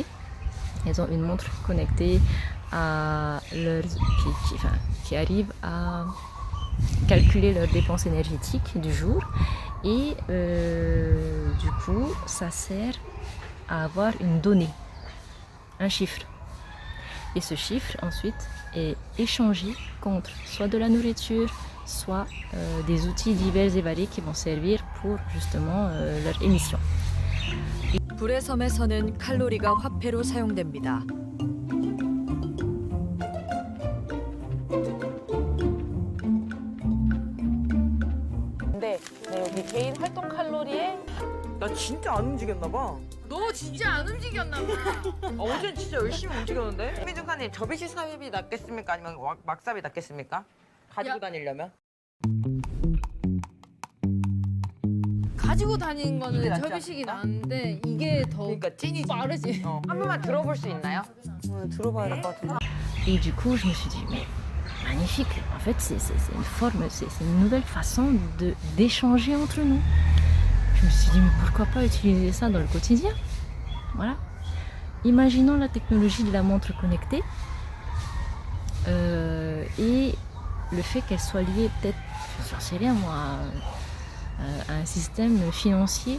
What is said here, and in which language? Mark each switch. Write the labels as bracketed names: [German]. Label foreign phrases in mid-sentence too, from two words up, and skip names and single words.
[French] Elles ont une montre connectée à leur, qui arrive à calculer leurs dépenses énergétiques du jour, et du coup ça sert à avoir une donnée, un chiffre, et ce chiffre ensuite est échangé contre soit de la nourriture, soit des outils divers et variés qui vont servir pour justement leur émission. [Korean] 불의 섬에서는 칼로리가 화폐로 사용됩니다. 근데 여기 개인 활동 칼로리에 나 진짜 안 움직였나 봐. 너 진짜 안 움직였나 봐. 어제는 진짜 열심히 움직였는데. 미중카님 접이식 삽입이 낫겠습니까? 아니면 막삽이 낫겠습니까? 가지고 야. 다니려면? 가지고 다니는 이게 거는 낫지 접이식이 않을까? 나은데 이게 더 그러니까 찐이지. 빠르지. 한 번만 들어볼 수 있나요? 들어봐야 될 것 같은데. [French] Et du coup je me suis dit mais magnifique, en fait c'est une forme, c'est une nouvelle façon d'échanger entre nous. Je me suis dit mais pourquoi pas utiliser ça dans le quotidien. Voilà. Imaginons la technologie de la montre connectée et le fait qu'elle soit liée peut-être, j'en sais rien moi, à un système financier.